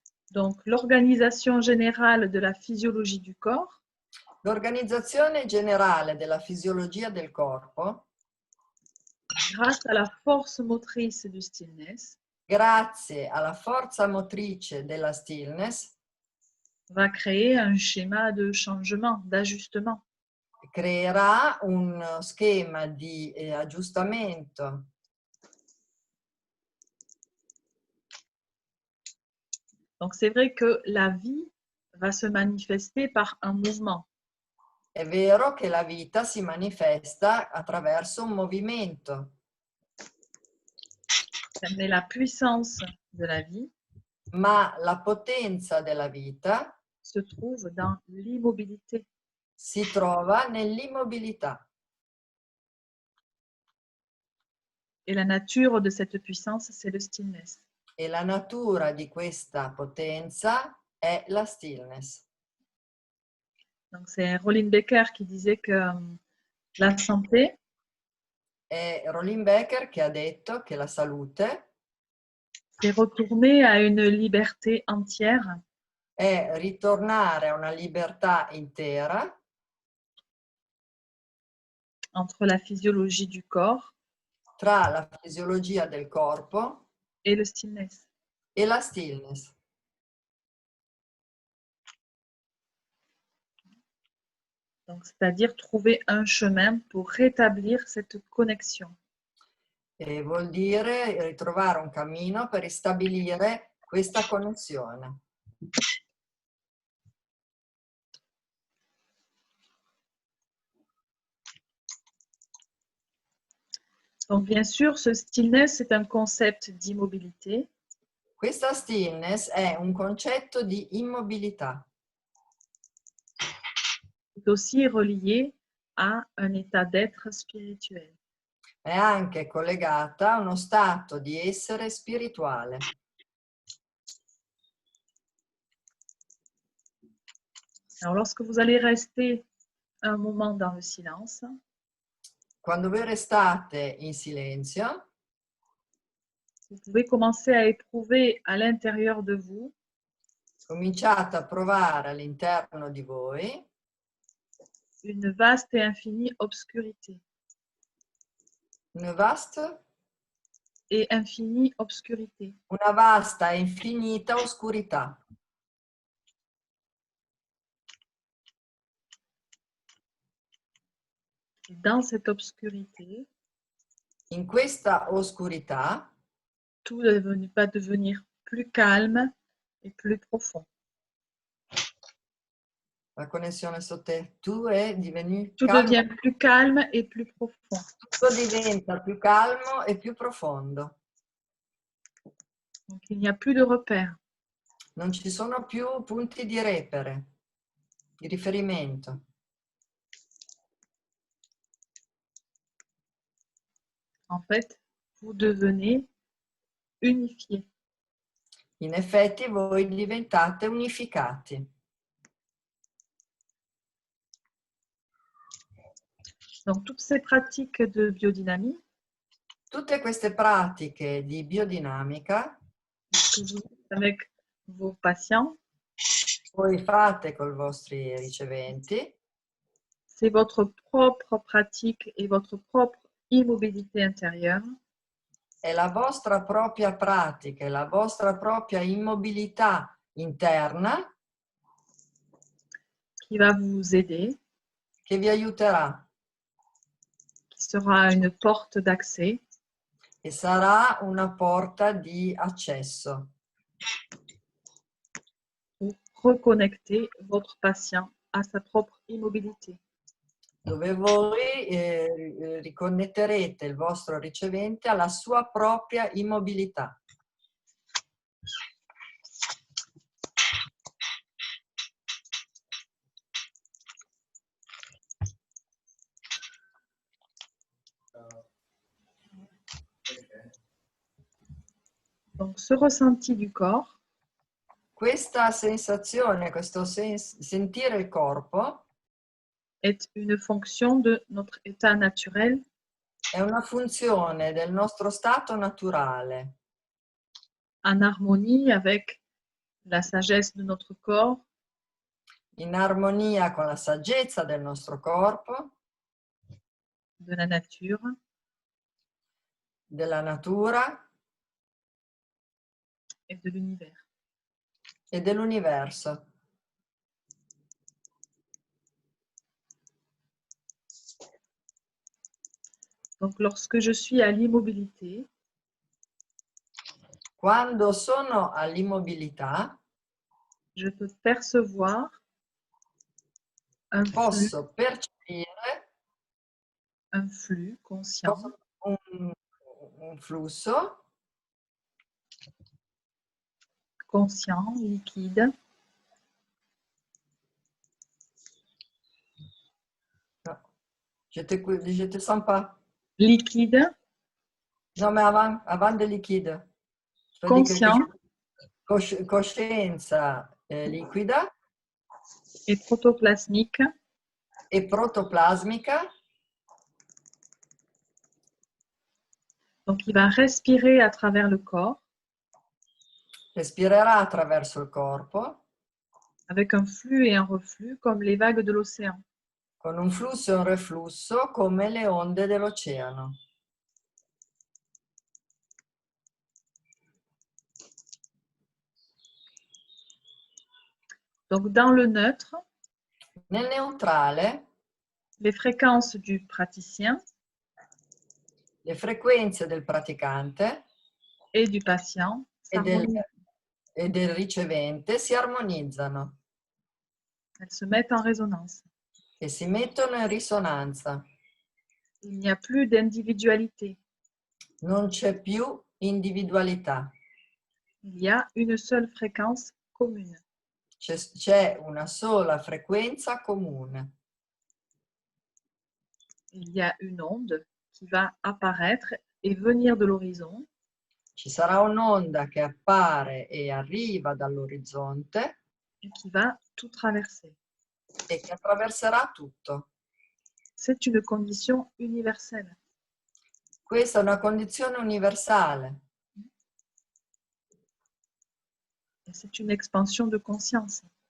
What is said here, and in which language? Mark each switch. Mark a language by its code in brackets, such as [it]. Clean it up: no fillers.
[fr] Donc, l'organisation générale de la physiologie du corps [it] L'organizzazione generale della fisiologia del corpo, [fr] grâce à la force motrice du stillness, [it] grazie alla forza motrice della stillness, [fr] va créer un schéma de changement, d'ajustement. [it] creerà un schema di aggiustamento. [fr] Donc, c'est vrai que la vie va se manifester par un mouvement. [it] È vero che la vita si manifesta attraverso un movimento. [fr] Mais la puissance de la vie [it] Ma la potenza della vita [fr] se trouve dans l'immobilité. [it] si trova nell'immobilità. [fr] Et la nature de cette puissance, c'est le stillness. [it] E la natura di questa potenza è la stillness. [fr] Donc, c'est Rollin Becker qui disait que la santé, [it] È Rollin Becker che ha detto che la salute [fr] c'est retourner à une liberté entière [it] è ritornare a una libertà intera [fr] entre la physiologie du corps [it] tra la fisiologia del corpo [fr] et le stillness. [it] e la stillness. [fr] Donc, c'est-à-dire trouver un chemin pour rétablir cette connexion. [it] E vuol dire ritrovare un cammino per ristabilire questa connessione. [fr] Donc, bien sûr, ce stillness, c'est un concept d'immobilité. [it] Questa stillness è un concetto di immobilità. [fr] C'est aussi relié à un état d'être spirituel. [it] È anche collegata a uno stato di essere spirituale. [fr] Alors, lorsque vous allez rester un moment dans le silence, [it] Quando voi restate in silenzio, [fr] vous pouvez commencer à éprouver à l'intérieur de vous [it] cominciate a provare all'interno di voi [fr] une vaste et infinie obscurité. [it] una vasta [fr] Et infinie obscurité. [it] e infinita oscurità. [fr] Dans cette obscurité, [it] In questa oscurità [fr] tout va devenir plus calme et plus profond. [it] la connessione sottile, tu è divenuto [fr] Tout [it] calmo, [fr] devient plus calme et plus profond. [it] tutto diventa più calmo e più profondo. [fr] Donc il n'y a plus de repères. [it] Non ci sono più punti di repere, di riferimento. [fr] En fait, vous devenez unifié. [it] In effetti voi diventate unificati. [fr] Donc toutes ces pratiques de biodynamie [it] Tutte queste pratiche di biodinamica [fr] que vous faites avec vos patients, [it] voi fate con i vostri riceventi, [fr] c'est votre propre pratique et votre propre immobilité intérieure [it] è la vostra propria pratica, è la vostra propria immobilità interna [fr] qui va vous aider, [it] che vi aiuterà [fr] qui sera une porte d'accès [it] e sarà una porta di accesso [fr] pour reconnecter votre patient à sa propre immobilité. [it] dove voi riconnetterete il vostro ricevente alla sua propria immobilità. [fr] Donc ce ressenti du corps [it] Questa sensazione, questo sentire il corpo [fr] est une fonction de notre état naturel [it] è una funzione del nostro stato naturale, [fr] en harmonie avec la sagesse de notre corps, [it] in armonia con la saggezza del nostro corpo, [fr] de la nature, [it] della natura [fr] et de l'univers. [it] e dell'universo. [fr] Donc lorsque je suis à l'immobilité, [it] Quando sono all'immobilità, [fr] je peux percevoir un flux, [it] posso percepire [fr] conscient [it] un flusso [fr] conscient, liquide, no, je te sens pas. liquide, Non, mais avant de liquide. Je peux dire conscient quelque chose. [it] Coscienza liquida [fr] et protoplasmique [it] e protoplasmica. [fr] Donc il va respirer à travers le corps [it] Respirerà attraverso il corpo [fr] avec un flux et un reflux comme les vagues de l'océan. [it] con un flusso e un reflusso come le onde dell'oceano. [fr] Donc dans le neutre, [it] Nel neutrale, [fr] les fréquences du praticien [it] le frequenze del praticante [fr] et du patient s'harmonisent. [it] e del ricevente si armonizzano [fr] Elles se mettent en résonance. [it] e si mettono in risonanza. [fr] Il n'y a plus d'individualité. [it] Non c'è più individualità. [fr] Il y a une seule fréquence commune. [it] C'è una sola frequenza comune. [fr] Il y a une onde qui va apparaître et venir de l'horizon [it] Ci sarà un'onda che appare e arriva dall'orizzonte [fr] et qui va tout traverser. [it] e che attraverserà tutto. [fr] C'est une condition universelle. [it] Questa è una condizione universale. [fr] Et c'est une expansion de conscience.